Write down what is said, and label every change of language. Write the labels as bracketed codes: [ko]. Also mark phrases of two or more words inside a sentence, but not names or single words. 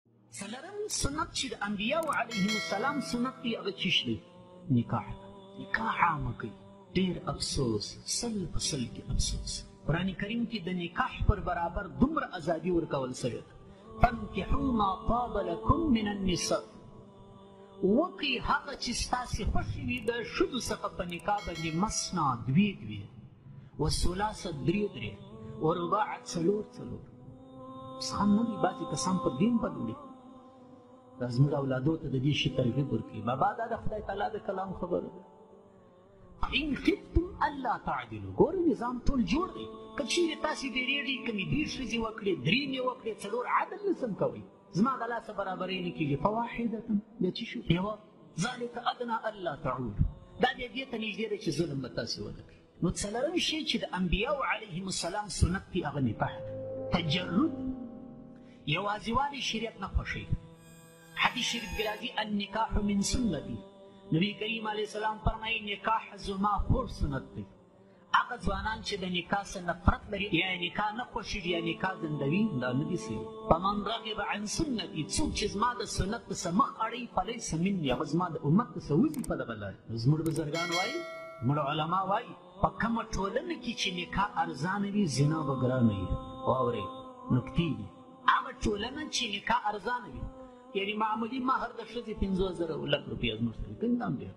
[ps] څلرم سنت چې د انبیاو علیهم السلام سنت دی هغه څه دی؟ نکاح. نکاح عامه کوي. ډېر افسوس، سل په سل کې افسوس. قرآن کریم کې د نکاح پر برابر دومره ازادي ورکول شوې ده. [ar] فانکحوا ما طاب لکم من النساء، [ps] وکړئ هغه چې ستاسې خوښې وي د ښځو څخه په نکاح باندې مثنا دوې دوې، وثلاثه درې درې، ورباع څلور څلور. اوس هم نه دي بعضې کسان په دین بد وړي. دا زموږ اولادو ته د دې شي ترغیب ورکړي. بابا دا د خدای تعالی د کلام خبره ده. [ar] ان خفتم الا تعدلوا، [ps] ګوره نظام ټول جوړ دی. که چیرې تاسې ډېرېږي کمې دې ښځې وکړې، درې مې وکړې، څلور، عدل نه سم کوئ. زما د لاسه برابرۍ نه کېږي. فواحدة، بیا څه شو؟ یوه. [ar] ذلک ادنی الا تعولوا، [ps] دا بیا دې ته نږدې ده چې ظلم به تاسې ونه کړي. نو څلرم شی چې د انبیاو علیهم السلام سنت دی هغه نکاح ده. تجرد، یوازېوالی شریعت نه خوښوي. حدیث شریف کې راځي [ar] النکاح من سنتي، [ps] نبی کریم علیه السلام فرمایي نکاح زما خوږ سنت دی. هغه ځوانان چې د نکاح څخه نفرت لري یا نکاح نه خوښېږي یا نکاح ځندوي، دا نه دي صحیح. [ar] فمن رغب عن سنتي، [ps] څوک چې زما د سنت څخه مخ اړوي [ar] فلیس مني، [ps] هغه زما د امت څخه وځي په دغه لارې. زموږ بزرګان وایي، زموږ علما وایي په کومه ټولنه کې چې نکاح ارزانه وي زنا به ګرانه وي. واورئ نکتې دي. هغه ټولنه چې نکاح ارزانه وي، یعنی معمولي مهر د ښځې 50,000 لک روپۍ زموږ سره کوم دام دی.